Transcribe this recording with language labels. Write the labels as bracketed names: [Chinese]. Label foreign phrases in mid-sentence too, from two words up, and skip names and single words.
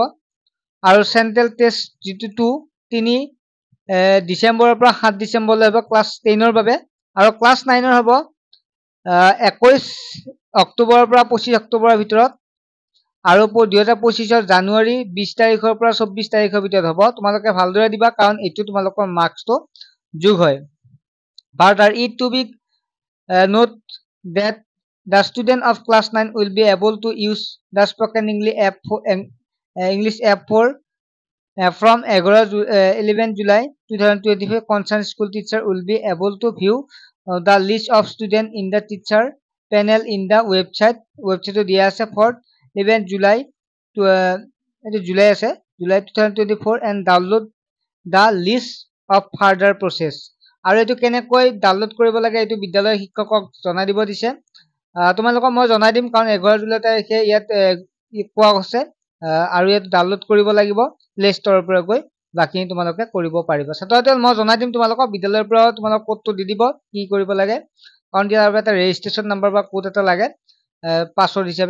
[Assamese] আৰু চেণ্ট্ৰেল টেষ্ট যিটো 3 ডিচেম্বৰৰ পৰা 7 ডিচেম্বৰলৈ হ'ব ক্লাছ 10ৰ বাবে। আৰু ক্লাছ 9ৰ হ'ব 21 অক্টোবৰৰ পৰা 25 অক্টোবৰৰ ভিতৰত। আৰু 2025 জানুৱাৰী 20 তাৰিখৰ পৰা 24 তাৰিখৰ ভিতৰত হ'ব। তোমালোকে ভালদৰে দিবা, কাৰণ এইটো তোমালোকৰ মাৰ্কছটো যোগ হয়। [English] Further, it to be note that the student of class 9 will be able to use the spoken English app from 11 July 2025. Concerned school teacher will be able to view the list of students in the teacher panel in the website [Assamese] দিয়া আছে [English] for 11 July July 2024 and download the list of further process। [Assamese] আৰু এইটো কেনেকৈ ডাউনলোড কৰিব লাগে এইটো বিদ্যালয়ৰ শিক্ষকক জনাই দিব দিছে। তোমালোকক মই জনাই দিম, কাৰণ 11 জুলাই তাৰিখে ইয়াত কোৱা হৈছে। আৰু ইয়াত ডাউনলোড কৰিব লাগিব প্লে ষ্টৰৰ পৰা গৈ, বাকী তোমালোকে কৰিব পাৰিবা। ছাত্ৰ-ছাত্ৰীসকল, মই জনাই দিম তোমালোকক বিদ্যালয়ৰ পৰা তোমালোক কোডটো দি দিব কি কৰিব লাগে, কাৰণ ইয়াৰ এটা ৰেজিষ্ট্ৰেশ্যন নম্বৰ বা কোড এটা লাগে পাছৱৰ্ড হিচাপে।